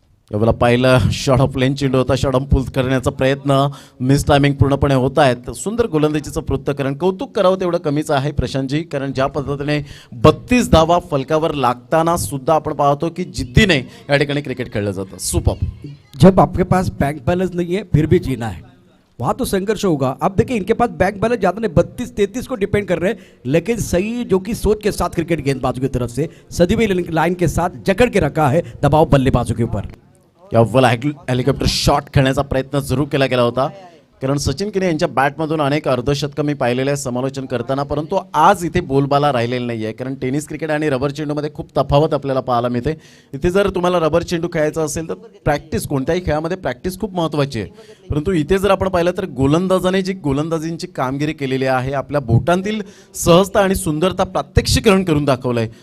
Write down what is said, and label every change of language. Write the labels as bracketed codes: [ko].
[mr] यावेळेला पाहिलं short of लेन चेंडू होता, शॉर्ट ऑफ पुल करण्याचा प्रयत्न, मिस टायमिंग पूर्णपणे होत आहेत. सुंदर गोलंदाजीचं पृथक्करण, कौतुक करावं तेवढं कमीच आहे प्रशांतजी, कारण ज्या पद्धतीने 32 धावा फलकावर लागताना सुद्धा आपण पाहतो की जिद्दीने या ठिकाणी क्रिकेट खेळलं जातं. सुपर. [hi] जब आपके पास बैंक बैलेंस नहीं है फिर भी जीना है, वहाँ तो संघर्ष होगा. अब देखिए इनके पास बैंक बैलेंस ज़्यादा नहीं, 32-33 को डिपेंड कर रहे हैं, लेकिन सही जो कि सोच के साथ क्रिकेट गेंदबाजों की तरफ से सदी हुई लाइन के साथ जकड़ के रखा है दबाव बल्लेबाजों के ऊपर. [mr] अव्वल हेलिकॉप्टर शॉट खेळण्याचा प्रयत्न जरूर केला गेला होता, कारण सचिन किने यांच्या बॅटमधून अनेक अर्धशतकं मी पाहिलेले आहे समालोचन करताना, परंतु आज इथे बोलबाला राहिलेला नाही आहे, कारण टेनिस क्रिकेट आणि रबर चेंडूमध्ये खूप तफावत आपल्याला पाहायला मिळते. इथे जर तुम्हाला रबर चेंडू खेळायचा असेल तर प्रॅक्टिस, कोणत्याही खेळामध्ये प्रॅक्टिस खूप महत्त्वाची आहे, परंतु इथे जर आपण पाहिलं तर गोलंदाजाने जी गोलंदाजींची कामगिरी केलेली आहे, आपल्या बोटांतील सहजता आणि सुंदरता प्रात्यक्षिकरण करून दाखवलं आहे.